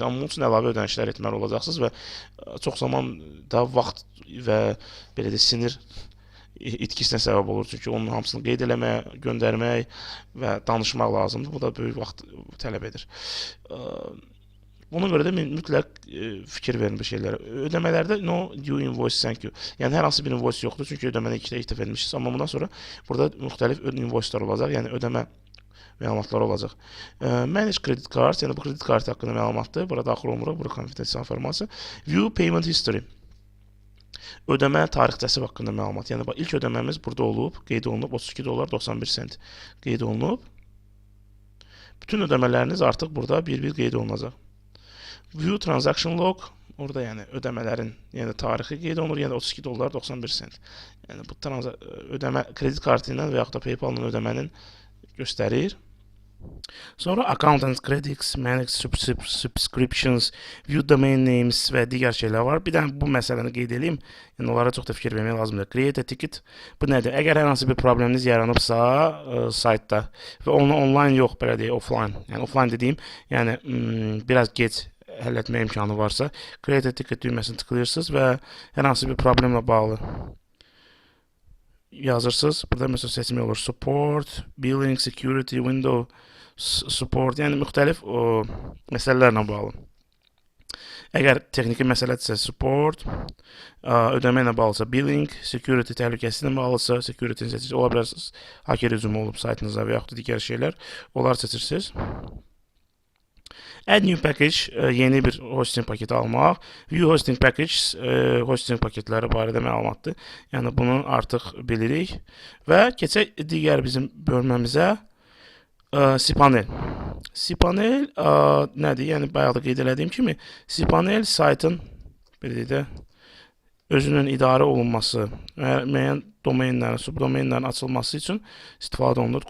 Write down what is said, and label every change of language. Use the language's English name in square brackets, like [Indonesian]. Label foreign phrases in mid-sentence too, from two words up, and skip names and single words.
[Azerbaijani] Amma bunun üçün əlavə ödənişlər etməli olacaqsınız və çox zaman da vaxt və belə də sinir itkisinə səbəb olur. Çünki onun hamısını qeyd eləmək, göndərmək və danışmaq lazımdır. Bu da böyük vaxt tələb edir. Ona görə də mütləq fikir verin bu şeylərə. [English] Ödəmələrdə no due invoice thank you. [Azerbaijani] Yəni hər hansı bir invoice yoxdur, çünki ödəməni ilk dəfə etmişsiniz. Amma bundan sonra burada müxtəlif invoice'lar olacaq, yəni ödəmə məlumatları olacaq. [English] Manage credit card, [Azerbaijani] yəni bu kredit kartı haqqında məlumatdır. Burada daxil olmuruq, bura konfidensial informasiya. [English] View payment history. [Azerbaijani] Ödəmə tarixçəsi haqqında məlumat. Yəni ilk ödəməmiz burada olub, qeyd olunub $32.91 qeyd olunub. Bütün ödəmələriniz artıq burada bir-bir qeyd olunacaq. [English] View transaction log, [Azerbaijani] orada yəni ödəmələrin yəni tarixi qeyd olunur, yəni $32.91. Yəni bu ödəmə kredit kartı ilə və yaxud da PayPal-la ödəmənin göstərir. Sonra [English] account and credits, manage subscriptions, view domain names [Azerbaijani] və digər şeylər var. Bir də bu məsələni qeyd edeyim. Yəni onlara çox da fikir vermək lazımdır. [English] Create a ticket. [Azerbaijani] Bu nədir? Əgər hər hansı bir probleminiz yaranıbsa saytda və onu online yox, belə deyək, offline. Yəni offline dediyim, yəni biraz gec həll etmə imkanı varsa, [English] create a ticket [Azerbaijani] düyməsini tıklayırsınız və hər hansı bir problemlə bağlı yazırsınız. Burada məsələn seçimi olur. [English] Support, billing, security, window support, [Azerbaijani] yəni müxtəlif məsələlərlə bağlı. Əgər texniki məsələdirsə support, ödəmə ilə bağlısa billing, security təhlükəsi ilə bağlısa security-ni seçirsiniz. Ola bilərsiniz, hacker hücumu olub saytınıza və yaxud da digər şeylər. Onları seçirsiniz. [English] Add new package, [Azerbaijani] yeni bir hosting paketi almaq. [English] View hosting package, [Azerbaijani] hosting paketləri barədə məlumatdır. Yəni bunu artıq bilirik. Və keçək digər bizim bölməmizə. cPanel. cPanel nədir? Yəni bayaq da qeyd elədiyim kimi, cPanel saytın belə də özünün idarə olunması və müəyyən domenlərin, subdomenlərin açılması üçün istifadə olunur.